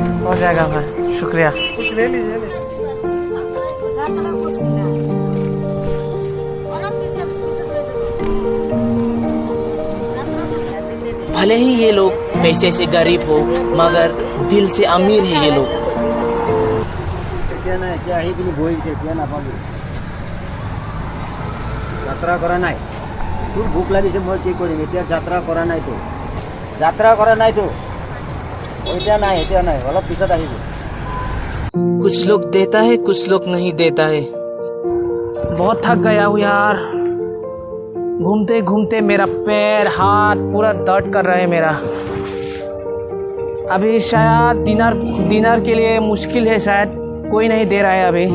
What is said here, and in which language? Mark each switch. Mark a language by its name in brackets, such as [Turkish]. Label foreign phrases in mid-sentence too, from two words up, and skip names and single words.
[Hindi] हो जाएगा भाई, शुक्रिया। कुछ ले लीजिए। भले ही ये लोग पैसे से गरीब हो, मगर दिल से अमीर है ये लोग। [Assamese] এতিয়া আহি পিনি বহিছে, এতিয়া নাপাবি। যাত্ৰা কৰা নাই, তোৰ ভোক লাগিছে, মই কি কৰিম এতিয়া, যাত্ৰা কৰা নাইতো। এতিয়া নাই, অলপ পিছত আহিবি। [Hindi] कुछ लोग देता है, कुछ लोग नहीं देता है। बहुत थक गया हूँ यार, घूमते घूमते मेरा पैर हाथ पूरा दर्द कर रहा है मेरा। अभी शायद डिनर के लिए मुश्किल है, शायद कोई नहीं दे रहा है अभी।